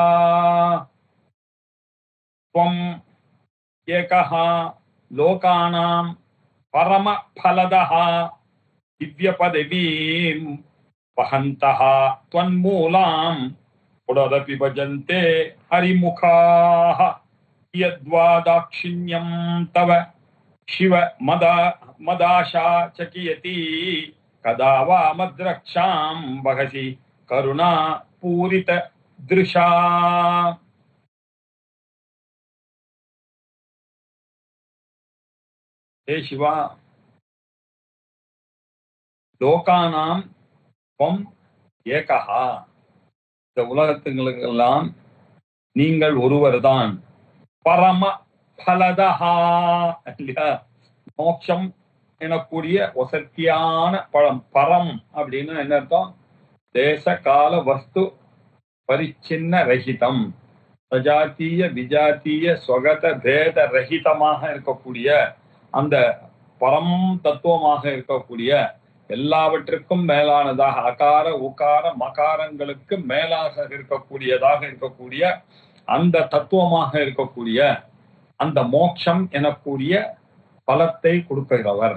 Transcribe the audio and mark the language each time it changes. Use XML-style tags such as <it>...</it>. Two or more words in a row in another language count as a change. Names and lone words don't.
<sa>त्वम् एकः लोकानां परमफलदः दिव्यपदवीं वहन्तः त्वन्मूलां पुनरपि भजन्ते हरिमुखाः यद्वा दाक्षिण्यं तव शिव मदाशा च कियती कदा वा मद्रक्षां वहसि करुणापूरितदृशा। हे शिवा लोकानाम् त्वम् एकः,</sa> <ta>இந்த உலகத்துங்களுக்கெல்லாம் நீங்கள் ஒருவர்தான்.</ta> <sa>परम फलदः,</sa> <ta>இல்லையா, மோட்சம் எனக்கூடிய வசத்தியான பழம். பரம் அப்படின்னு என்ன அர்த்தம்?</ta> <sa>देश काल वस्तु परिच्छिन्न रहितम्, सजातीय विजातीय स्वगत भेद</sa> <ta>ரஹிதமாக இருக்கக்கூடிய அந்த பரம் தத்துவமாக இருக்கக்கூடிய எல்லாவற்றுக்கும் மேலானதாக அகார உகார மகாரங்களுக்கு மேலாக இருக்கக்கூடிய அந்த தத்துவமாக இருக்கக்கூடிய அந்த மோட்சம் எனக்கூடிய பலத்தை கொடுக்கிறவர்.</ta>